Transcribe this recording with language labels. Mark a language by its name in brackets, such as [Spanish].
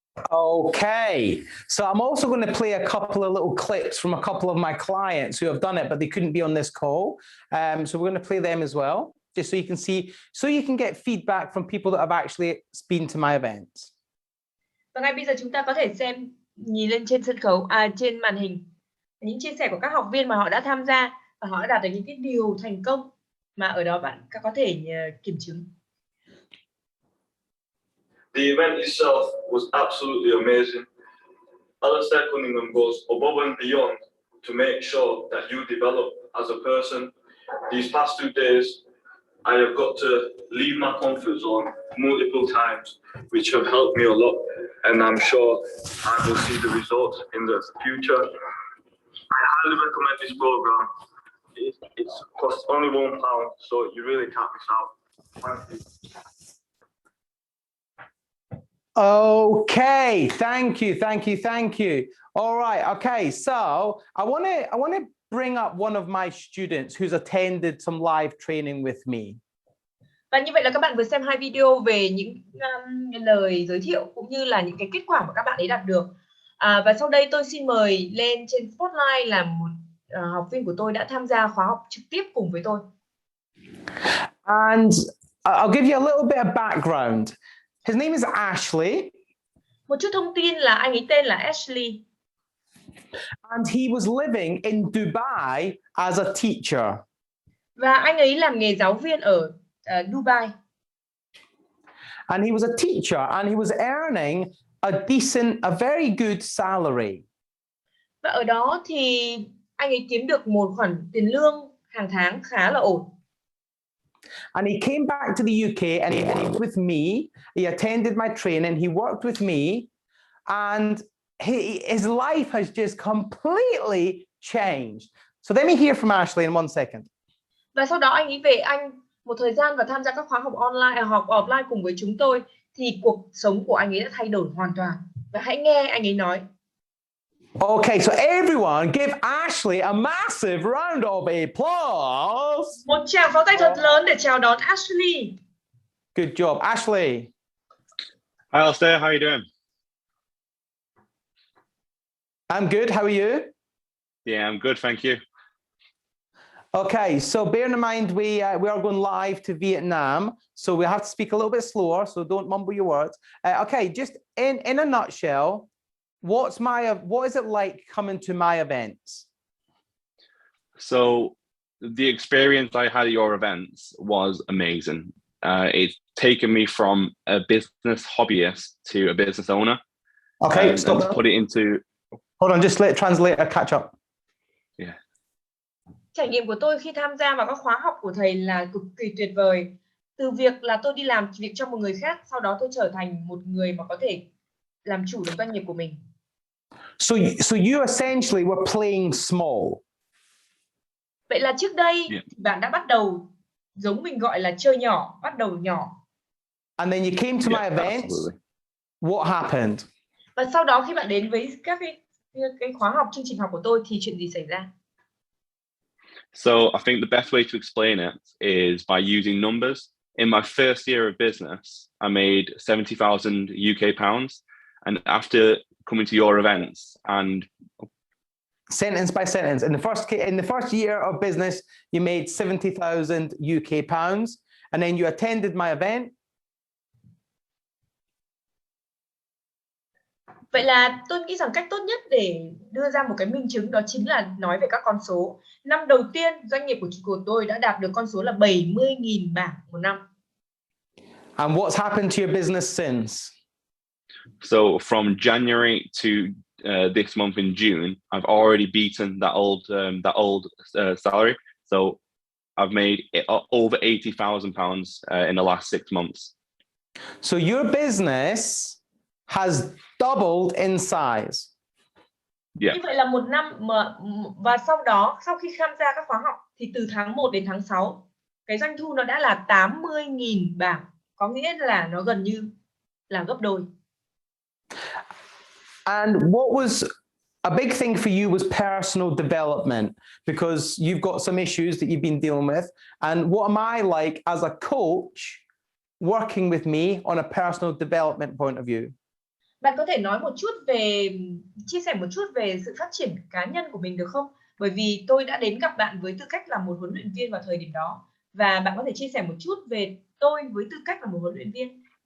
[English] Okay, so I'm also going to play a couple of little clips from a couple of my clients who have done it, but they couldn't be on this call. So we're going to play them as well, just so you can see, so you can get feedback from people that have actually been to my events. [Vietnamese] Và ngay bây giờ chúng ta có thể xem, nhìn lên trên sân khấu, trên màn hình, những chia sẻ của các học viên mà họ đã tham gia và họ đã đạt được những cái điều thành công mà ở đó bạn có thể kiểm chứng. [English] The event itself was absolutely amazing. Alistair Cunningham goes above and beyond to make sure that you develop as a person. These past 2 days, I have got to leave my comfort zone multiple times, which have helped me a lot, and I'm sure I will see the results in the future. I highly recommend this program. It costs only £1, so you really can't miss out. Thank you. Okay, thank you. All right, okay, so I want to bring up one of my students who's attended some live training with me. [Vietnamese] Và như vậy là các bạn vừa xem 2 video về những lời giới thiệu cũng như là những cái kết quả mà các bạn ấy đạt được. Và sau đây tôi xin mời lên trên spotlight là một học viên của tôi đã tham gia khóa học trực tiếp cùng với tôi. [English] And I'll give you a little bit of background. His name is Ashley. [Vietnamese] Một chút thông tin là anh ấy tên là Ashley. [English] And he was living in Dubai as a teacher. [Vietnamese] Và anh ấy làm nghề giáo viên ở Dubai. [English] And he was a teacher and he was earning a very good salary. [Vietnamese] Và ở đó thì anh ấy kiếm được một khoản tiền lương hàng tháng khá là ổn. [English] And he came back to the UK and he worked with me. He attended my training. He worked with me. And his life has just completely changed. So let me hear from Ashley in 1 second. [Vietnamese] Và sau đó anh ấy về Anh một thời gian và tham gia các khóa học online, học offline cùng với chúng tôi. Thì cuộc sống của anh ấy đã thay đổi hoàn toàn. Và hãy nghe anh ấy nói. [English] Okay, so everyone give Ashley a massive round of applause. [Vietnamese] Một tràng pháo tay thật lớn để chào đón Ashley. [English] Good job, Ashley. Hi, Alistair. How are you doing? I'm good. How are you? Yeah, I'm good, thank you. Okay, so bear in mind we are going live to Vietnam, so we have to speak a little bit slower, so don't mumble your words. Okay, just in a nutshell, what is it like coming to my events? So the experience I had at your events was amazing. It's taken me from a business hobbyist to a business owner. Okay, stop and there. put it into. Hold on, just let translator catch up. Yeah. [Vietnamese] Trải nghiệm của tôi khi tham gia vào các khóa học của thầy là cực kỳ tuyệt vời. Từ việc là tôi đi làm việc cho một người khác, sau đó tôi trở thành một người mà có thể làm chủ được doanh nghiệp của mình. [English] So you essentially were playing small. [Vietnamese] Vậy là trước đây bạn đã bắt đầu giống mình gọi là chơi nhỏ, bắt đầu nhỏ. [English] And then you came to my events. Absolutely. What happened? [Vietnamese] Và sau đó khi bạn đến với các cái khóa học, chương trình học của tôi thì chuyện gì xảy ra? [English] So I think the best way to explain it is by using numbers. In my first year of business, I made 70,000 UK pounds, and after coming to your events and sentence by sentence, in the first year of business, you made 70,000 UK pounds, and then you attended my event. [Vietnamese] Vậy là tôi nghĩ rằng cách tốt nhất để đưa ra một cái minh chứng đó chính là nói về các con số. Năm đầu tiên, doanh nghiệp của tôi đã đạt được con số là 70.000 bảng một năm. [English] And what's happened to your business since? So from January to this month in June, I've already beaten that old salary. So I've made over £80,000 in the last 6 months. So your business has doubled in size. Yeah. [Vietnamese] Như vậy là một năm và sau khi tham gia các khóa học thì từ tháng 1 đến tháng 6 cái doanh thu nó đã là 80.000 bảng, có nghĩa là nó gần như là gấp đôi. [English] And what was a big thing for you was personal development, because you've got some issues that you've been dealing with. And what am I like as a coach working with me on a personal development point of view? [Vietnamese] Bạn có thể nói chia sẻ một chút về sự phát triển cá nhân của mình được không? Bởi vì tôi đã đến gặp bạn với tư cách là một huấn luyện viên vào thời điểm đó. Và bạn có thể chia sẻ một chút về tôi với tư cách là một huấn luyện viên.